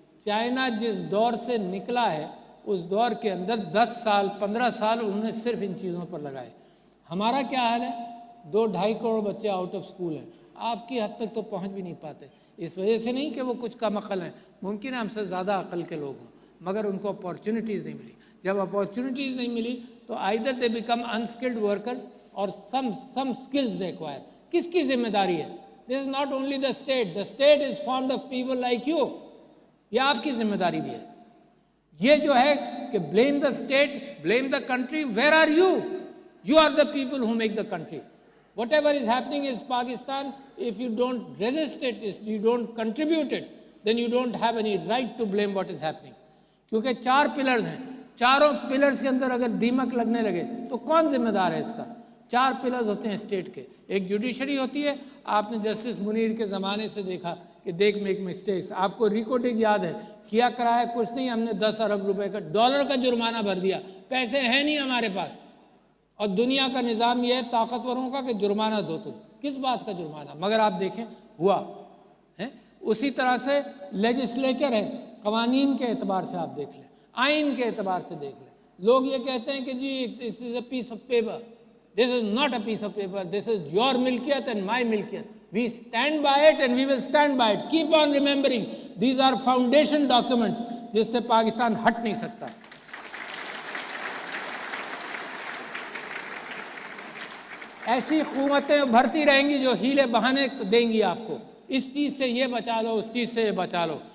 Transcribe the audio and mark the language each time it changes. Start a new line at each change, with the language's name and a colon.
Urdu: China جس دور سے نکلا ہے اس دور کے اندر 10 سال 15 سال انہوں نے صرف ان چیزوں پر لگائے. ہمارا کیا حال ہے؟ 2-2.5 کروڑ بچے آؤٹ آف اسکول ہیں. آپ کی حد تک تو پہنچ بھی نہیں پاتے. اس وجہ سے نہیں کہ وہ کچھ کم عقل ہیں، ممکن ہے ہم سے زیادہ عقل کے لوگ ہوں، مگر ان کو اپارچونیٹیز نہیں ملی. جب اپارچونیٹیز نہیں ملی تو
English: either they become unskilled workers or some skills they acquire.
Urdu: کس کی ذمہ داری ہے؟
English: This is not only the state. The state is formed of people like you.
Urdu: یہ آپ کی ذمہ داری بھی ہے. یہ جو ہے کہ
English: blame the state, blame the country, where are you? You are the people who make the country. Whatever is happening is Pakistan. If you don't resist it, if you don't contribute it, then you don't have any right to blame what is happening.
Urdu: کیونکہ 4 pillars ہیں، چاروں pillars کے اندر اگر دیمک لگنے لگے تو کون ذمہ دار ہے اس کا؟ 4 پلرز ہوتے ہیں اسٹیٹ کے. ایک جوڈیشری ہوتی ہے، آپ نے جسٹس منیر کے زمانے سے دیکھا کہ
English: دیکھ make mistakes.
Urdu: آپ کو ریکارڈنگ یاد ہے، کیا کرایا کچھ نہیں، ہم نے 10 ارب روپے کا ڈالر کا جرمانہ بھر دیا، پیسے ہیں نہیں ہمارے پاس. اور دنیا کا نظام یہ ہے طاقتوروں کا کہ جرمانہ دو. تم کس بات کا جرمانہ؟ مگر آپ دیکھیں ہوا ہے. اسی طرح سے لیجسلیچر ہے، قوانین کے اعتبار سے آپ دیکھ لیں، آئین کے اعتبار سے دیکھ لیں. لوگ یہ کہتے ہیں کہ جی
English: this is a piece of paper. This is not a piece of paper. This is your ملکیت and my ملکیت. We stand by it and we will stand by it. Keep on remembering. These are foundation documents
Urdu: جس سے پاکستان ہٹ نہیں سکتا. ایسی حکومتیں بھرتی رہیں گی جو ہیلے بہانے دیں گی آپ کو، اس چیز سے یہ بچا لو، اس چیز سے یہ بچا لو.